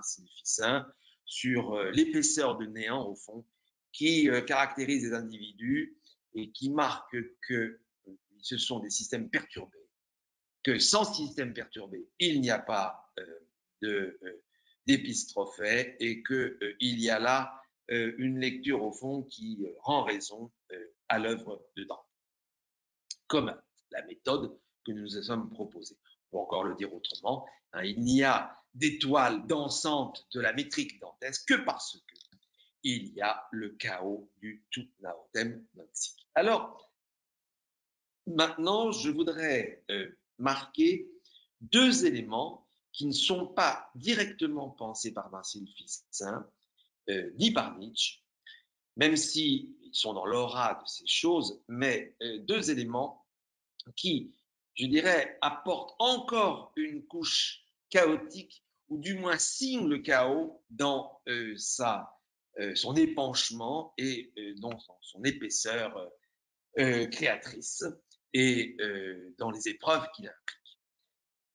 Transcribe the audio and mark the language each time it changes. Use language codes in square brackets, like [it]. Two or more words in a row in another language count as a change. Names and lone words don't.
[fr] Marcille Ficin sur l'épaisseur de néant au fond qui caractérise les individus et qui marque que ce sont des systèmes perturbés, que sans système perturbé, il n'y a pas d'épistrophée et qu'il y a là une lecture au fond qui rend raison à l'œuvre de Dante, comme la méthode que nous nous sommes proposée. Pour encore le dire autrement, il n'y a d'étoile dansante de la métrique dantesque que parce que il y a le chaos du [la] tout naotem non-sic. [fr] Alors, maintenant, je voudrais marquer deux éléments qui ne sont pas directement pensés par Marcille Ficin, ni par Nietzsche, même s'ils sont dans l'aura de ces choses, mais deux éléments qui, je dirais, apportent encore une couche chaotique, ou du moins signent le chaos dans son épanchement et dans son épaisseur créatrice et dans les épreuves qu'il implique.